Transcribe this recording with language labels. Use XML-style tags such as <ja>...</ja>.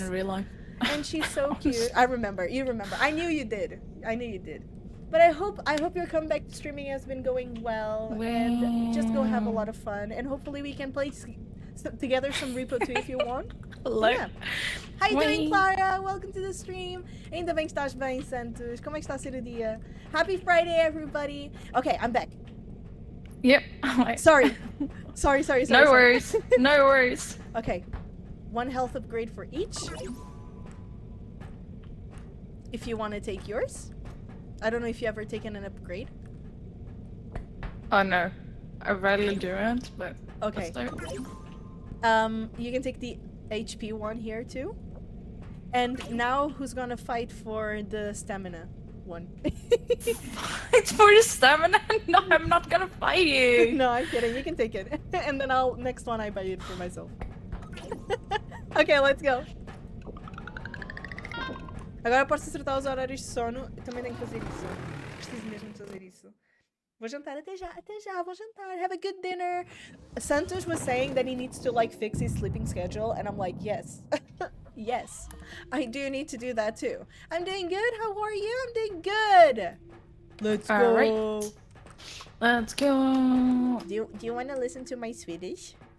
<en>in real life. And she's so cute. I remember. You remember. I knew you did. I knew you did. But I hope your comeback to streaming has been going well. And just go have a lot of fun. And hopefully we can play together some R.E.P.O too if you want. Yeah. How you doing, Clara? Welcome to the stream.</en> <pt>Ainda bem que estás bem, Santos. Como é que está a ser o dia?</pt> <en>Happy Friday, everybody. Okay, I'm back. Yep. Sorry. Sorry. No worries. No worries. Okay. 1 health upgrade for each. If you want to take yours. I don't know if you ever taken an upgrade. Oh no, I rarely do it, but okay. let's do it. You can take the HP one here too. And now who's gonna fight for the stamina one? It's for the stamina? No, I'm not gonna fight you. No, I'm kidding. You can take it. And then next one I buy it for myself. Okay, let's go.</en> <pt>Agora posso acertar os horários de sono. Eu também tenho que fazer isso. Preciso mesmo de fazer isso. Vou jantar até já, vou jantar.</pt> <en>Have a good dinner. Santos was saying that he needs to like fix his sleeping schedule, and I'm like, yes. Yes. I do need to do that too. I'm doing good. How are you? I'm doing good. Let's go. Right. Let's go. Do you want to listen to my Swedish?</en>